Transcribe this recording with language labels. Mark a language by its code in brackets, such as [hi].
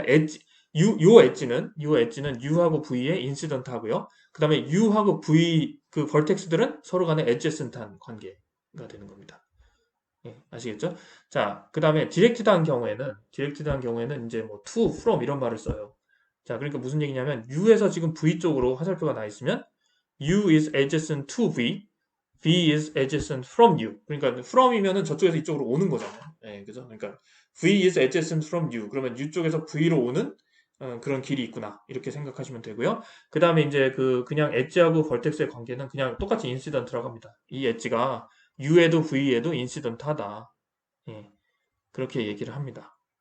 [ko] 요 엣지는 U하고 V의 인시던트 하고요. 그 다음에 U하고 V 그 벌텍스들은 서로 간에 adjacent한 관계가 되는 겁니다. 예, 아시겠죠? 자, 그 다음에 디렉티드한 경우에는 이제 뭐 to, from 이런 말을 써요. 자, 그러니까 무슨 얘기냐면 U에서 지금 V 쪽으로 화살표가 나 있으면 [en] U is adjacent to V, V is adjacent from you. [ko] 그러니까 from이면은 저쪽에서 이쪽으로 오는 거잖아요. 예, 그죠? 그러니까 [en] V is adjacent from you. [ko] 그러면 U 쪽에서 V로 오는 그런 길이 있구나. 이렇게 생각하시면 되고요. 그 다음에 이제 그냥 엣지하고 벌텍스의 관계는 그냥 똑같이 인시던트라고 합니다. 이 엣지가 U에도 V에도 인시던트하다. 예, 그렇게 얘기를 합니다.